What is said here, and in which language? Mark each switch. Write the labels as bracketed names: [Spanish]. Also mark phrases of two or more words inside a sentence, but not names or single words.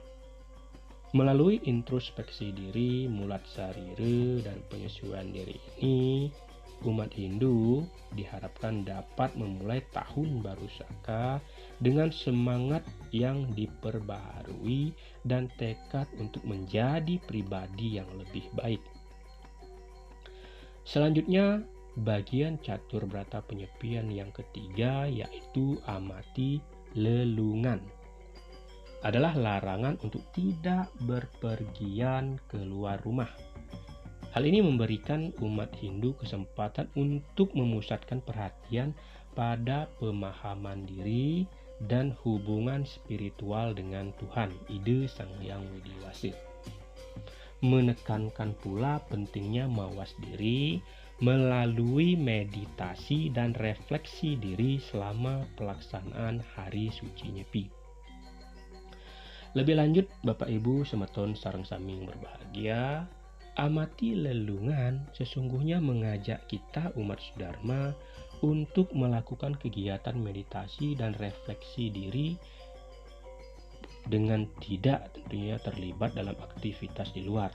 [Indonesian] Melalui introspeksi diri, mulat sarira, dan penyesuaian diri ini, umat Hindu diharapkan dapat memulai tahun baru Saka dengan semangat yang diperbaharui dan tekad untuk menjadi pribadi yang lebih baik. Selanjutnya, bagian catur berata penyepian yang ketiga yaitu amati lelungan adalah larangan untuk tidak berpergian keluar rumah. Hal ini memberikan umat Hindu kesempatan untuk memusatkan perhatian pada pemahaman diri dan hubungan spiritual dengan Tuhan, Ida Sang Hyang Widiwasa. Menekankan pula pentingnya mawas diri melalui meditasi dan refleksi diri selama pelaksanaan hari suci Nyepi. Lebih lanjut, Bapak Ibu [Balinese] semeton sareng sami [Indonesian] berbahagia, amati lelungan sesungguhnya mengajak kita umat Dharma untuk melakukan kegiatan meditasi dan refleksi diri dengan tidak tentunya terlibat dalam aktivitas di luar.